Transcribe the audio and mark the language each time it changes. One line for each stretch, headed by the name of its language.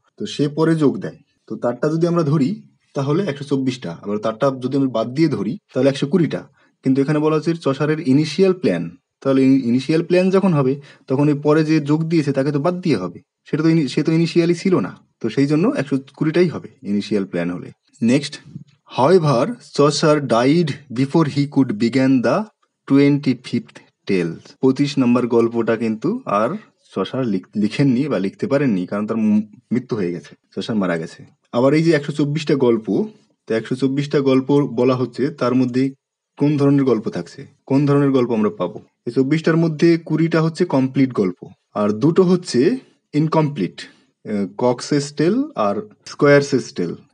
Bangla: তো সে পরে যোগ দেয়। তো তারটা যদি আমরা ধরি তাহলে 124টা, আবার তারটা যদি আমরা বাদ দিয়ে ধরি তাহলে 120টা। কিন্তু এখানে বলা হচ্ছে চসারের ইনিশিয়াল প্ল্যান। তাহলে ইনিশিয়াল প্ল্যান যখন হবে তখন এই পরে যে যোগ দিয়েছে তাকে তো বাদ দিয়ে হবে, সে তো ইনিশিয়ালি ছিল না। তো সেই জন্য 120টাই হবে ইনিশিয়াল প্ল্যান হলে।
English: Next, however, Chaucer died before he could begin the 25th tale.
Bangla: 25 নম্বর গল্পটা কিন্তু আর চসার লিখেননি বা লিখতে পারেননি, কারণ তার মৃত্যু হয়ে গেছে, চসার মারা গেছে। আবার এই যে 124টা গল্প, তো 124টা গল্প বলা হচ্ছে, তার মধ্যে কোন ধরনের গল্প থাকছে, কোন ধরনের গল্প আমরা পাবো? এই 24টার মধ্যে 20টা হচ্ছে কমপ্লিট গল্প আর দুটো হচ্ছে ইনকমপ্লিট, কক্সেস টেল আর স্কোয়ারসেস টেল।